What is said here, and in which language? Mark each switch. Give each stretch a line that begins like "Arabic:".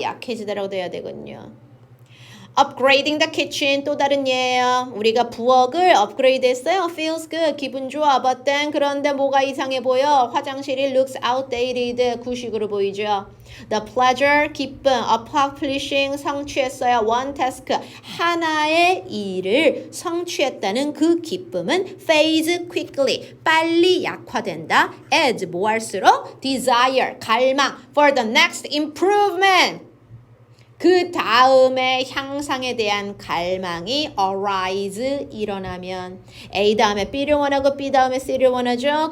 Korean: 약해지다라고 돼야 되거든요.
English: upgrading the kitchen
Korean: 또 다른 예예요. 우리가 부엌을 업그레이드 했어요. feels good 기분 좋아. but then 그런데 뭐가 이상해 보여? 화장실이
English: looks outdated
Korean: 구식으로 보이죠. the pleasure 기쁨 accomplishing 성취했어요. one task 하나의 일을 성취했다는 그 기쁨은
English: fades quickly
Korean: 빨리 약화된다. as 뭐 할수록 desire 갈망
English: for the next improvement
Korean: 그 다음에 향상에 대한 갈망이 arise 일어나면 A 다음에 B를 원하고 B 다음에 C를 원하죠.